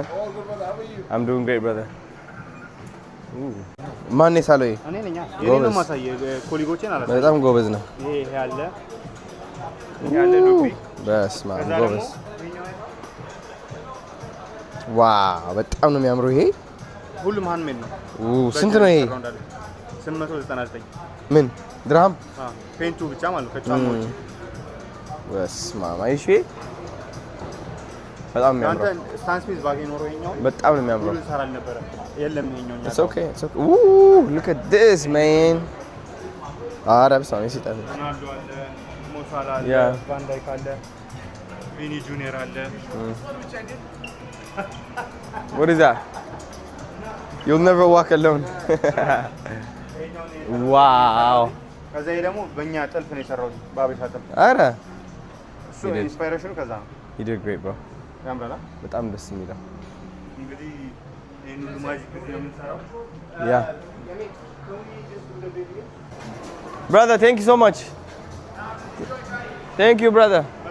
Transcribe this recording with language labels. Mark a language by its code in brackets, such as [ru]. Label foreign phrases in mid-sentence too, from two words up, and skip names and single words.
[en] I'm doing great brother. [am] ማን ነው እኔ ነኝ የኔን ማሳየ ኮሊጎቼን አላሳየ በጣም ጎበዝ ነው ይሄ ያለ ዱቢ በስማ ጎበዝ ዋው በጣም ነው የሚያምረው ይሄ ሁሉም ሃንድሜድ ነው ስንት ነው ይሄ 899 ምን ድርሃም ፔንቱ ብቻ ማለት ከጫማዎች በስማ አይሺ በጣም የሚያምረው አንተ ስታንስ ፒስ ባገኝ ኖሮ ይሄኛው በጣም ነው የሚያምረው ሁሉ ሰራል ነበር የለም ይሄኛው [en] It's okay. Ooh, look at this man. That's so nice. [am] ሮናልዶ አለ ሞሳላ አለ ቫን ዳይክ አለ ቪኒ ጁኒየር አለ [en] What is that? You'll never walk alone. Wow. [am] ከዛ ይሄ ደግሞ በእኛ ጥልፍ ነው የሰራው ባቤሻ ጥልፍ አረ እሱ ኢንስፓይሬሽኑ ከዛ ነው [en] You did great bro. [am] ያምራላ በጣም ደስ የሚለው እንግዲህ ይሄን ሁሉ ማጂክ ነው የምንሰራው [en] Yeah. Brother, thank you so much. Thank you brother.